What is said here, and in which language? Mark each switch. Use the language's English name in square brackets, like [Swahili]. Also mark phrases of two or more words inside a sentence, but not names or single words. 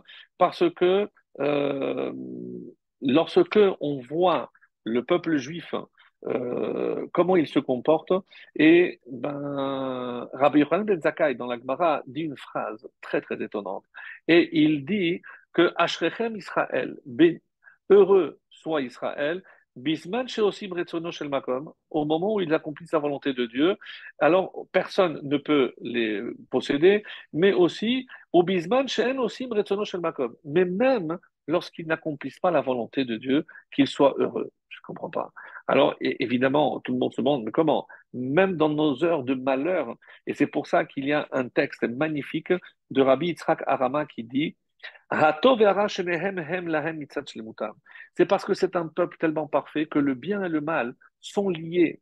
[French] Parce que lorsque on voit le peuple juif, comment il se comporte, et ben, Rabbi Yochanan ben Zakkai, dans la Gemara, dit une phrase très très étonnante. Et il dit que [Hebrew] אשריכם ישראל, [French] heureux soit Israël, [Hebrew] בזמן שעושים רצונו של מקום, [French] au moment où ils accomplissent la volonté de Dieu, alors personne ne peut les posséder, mais aussi au [Hebrew] בזמן שאין עושים רצונו של מקום, [French] mais même lorsqu'ils n'accomplissent pas la volonté de Dieu, qu'ils soient heureux. Je ne comprends pas. Alors, évidemment, tout le monde se demande, mais comment? Même dans nos heures de malheur, et c'est pour ça qu'il y a un texte magnifique de Rabbi Yitzhak Arama qui dit c'est parce que c'est un peuple tellement parfait que le bien et le mal sont liés.